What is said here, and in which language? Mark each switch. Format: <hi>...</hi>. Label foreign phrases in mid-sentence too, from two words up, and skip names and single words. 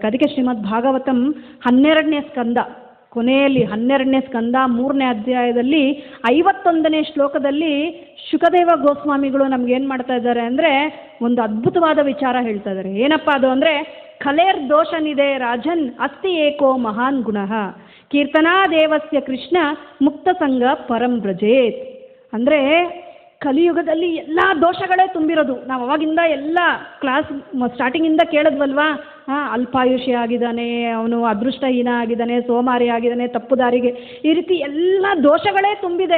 <kn>ಅದಕ್ಕೆ ಶ್ರೀಮದ್ ಭಾಗವತಂ 12ನೇ ಸ್ಕಂದ ಕೊನೆಯಲ್ಲಿ 12ನೇ ಸ್ಕಂದ 3ನೇ ಅಧ್ಯಾಯದಲ್ಲಿ 51ನೇ ಶ್ಲೋಕದಲ್ಲಿ ಶುಕದೇವ ಗೋಸ್ವಾಮಿಗಳು ನಮ್ಗೇನು ಮಾಡ್ತಾ ಇದ್ದಾರೆ ಅಂದರೆ ಒಂದು ಅದ್ಭುತವಾದ ವಿಚಾರ ಹೇಳ್ತಾ ಇದ್ದಾರೆ. ಏನಪ್ಪ ಅದು ಅಂದರೆ,</kn> <sa>ಕಲೇರ್ ದೋಷನಿದೆ ರಾಜನ್ ಅಸ್ತಿ ಏಕೋ ಮಹಾನ್ ಗುಣಃ ಕೀರ್ತನಾ ದೇವಸ್ಯ ಕೃಷ್ಣ ಮುಕ್ತ ಸಂಘ ಪರಂ ವ್ರಜೇತ್.</sa> <kn>ಅಂದರೆ ಕಲಿಯುಗದಲ್ಲಿ ಎಲ್ಲ ದೋಷಗಳೇ ತುಂಬಿರೋದು. ನಾವು ಅವಾಗಿಂದ ಎಲ್ಲ ಕ್ಲಾಸ್ ಸ್ಟಾರ್ಟಿಂಗಿಂದ ಕೇಳಿದ್ವಲ್ವಾ, ಅಲ್ಪಾಯುಷಿ ಆಗಿದ್ದಾನೆ, ಅವನು ಅದೃಷ್ಟಹೀನ ಆಗಿದ್ದಾನೆ, ಸೋಮಾರಿ ಆಗಿದ್ದಾನೆ, ತಪ್ಪು ದಾರಿಗೆ, ಈ ರೀತಿ ಎಲ್ಲ ದೋಷಗಳೇ ತುಂಬಿದೆ.</kn>